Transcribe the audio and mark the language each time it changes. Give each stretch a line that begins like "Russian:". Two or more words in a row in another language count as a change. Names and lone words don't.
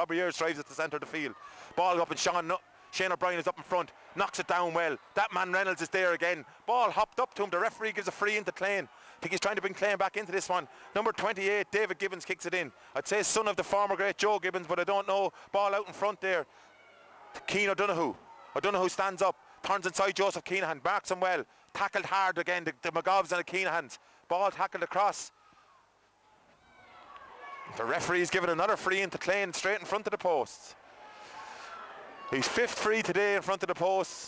English: Robbie Ayres drives at the centre of the field. Ball up and Shane O'Brien is up in front, knocks it down well. That man Reynolds is there again. Ball hopped up to him, the referee gives a free into Clane. I think he's trying to bring Clane back into this one. Number 28, David Gibbons kicks it in. I'd say son of the former great Joe Gibbons, but I don't know. Ball out in front there. Keane O'Donoghue. O'Donoghue stands up, turns inside Joseph Keenahan, marks him well. Tackled hard again, the McGovs and the Keenahans. Ball tackled across. The referee's given another free into Clane straight in front of the posts. He's 5th free today in front of the posts.